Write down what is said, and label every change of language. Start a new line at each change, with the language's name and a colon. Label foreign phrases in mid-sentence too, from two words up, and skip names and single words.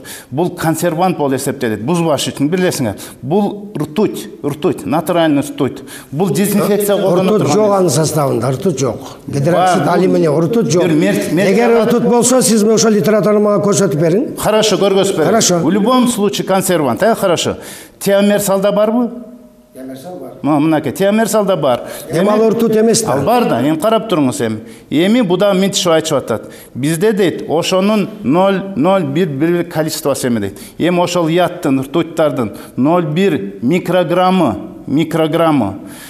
Kyrgyz: Бул консервант болуп эсептелет, бузбаш үчүн билесиңер. Бул ртуть,
Russian: натуральный ртуть.
Kyrgyz: Бул дезинфекция колдонуп турган. Ртуть жок анын составында, ртуть жок.
Russian: Гидроксид алюминий,
Kyrgyz: ртуть жок. Эгер ртуть болсо, сиз ошол литератураны мага көрсөтүп бериң. Хорошо, көргөзүп берем.
Russian: Хорошо. В любом случае консервант, хорошо.
Kyrgyz: Тиомерсалда барбы? Тиомерсал бар. Мынакей, тиомерсалда бар. Эми ал ртуть эмес да. Ал бар да, эми карап туруңуз эми. Эми буда мынтип айтып атат. Бизде дейт, ошонун 0,01 количествосы эме дейт. Эми ошол яттын, ртуттардын 0,1 микрограммы.